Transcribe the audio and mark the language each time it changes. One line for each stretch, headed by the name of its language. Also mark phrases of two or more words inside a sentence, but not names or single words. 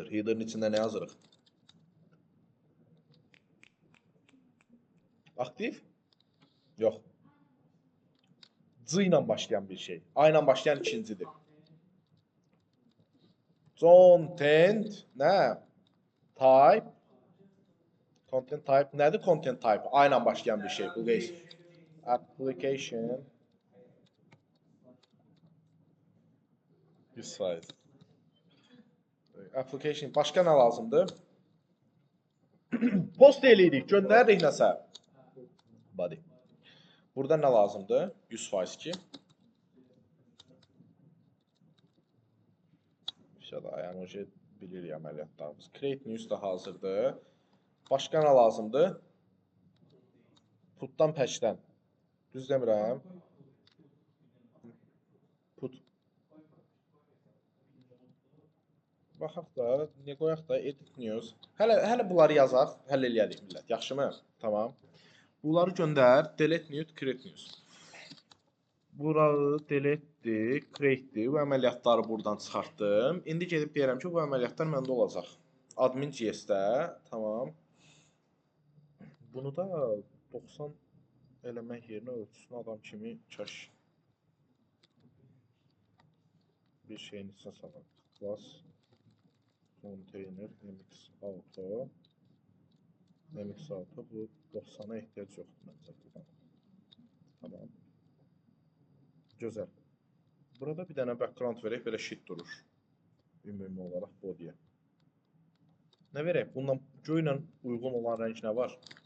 Azerbaijani: Header'ın içində nə yazırıq? Aktiv? Yox. C ilə başlayan bir şey. A ilə başlayan ikincidir. Content nə?
English: Type. Content type nədir? Content type.
Azerbaijani: A ilə başlayan bir şey. Bu case. Application. 100%. Application. Başqa nə lazımdır? Post eləyirik. Göndəririk nəsə. Body. Burada nə lazımdır? 100% ki. Yəni bilirik əməliyyatlarımız.
English: Create news
Azerbaijani: da hazırdır. Başqa nə lazımdır? Putdan patchdən. Düz demirəm. Put. Baxaq da, nə qoyaq da
English: edit news.
Azerbaijani: Hələ bunları yazaq, həll eləyərik millət. Yaxşımı? Tamam. Bunları göndər,
English: delete news, create news.
Azerbaijani: Buranı delete'di, create'di. Bu əməliyyatları buradan çıxartdım. İndi gedib deyirəm ki, bu əməliyyatlar məndə olacaq. Admin JS-də, tamam. Bunu da 90 eləmək yerinə ölçüsünü adam kimi kaş bir şeyin içine salaq.
English: Class container mx auto mx auto
Azerbaijani: bu 90'a ehtiyac yoxdur məncə burada. Tamam. Gözəl. Burada bir dənə background verək, belə sheet durur. Ümumi olaraq body'yə. Nə verək? Bundan göy ilə uyğun olan rəng nə var?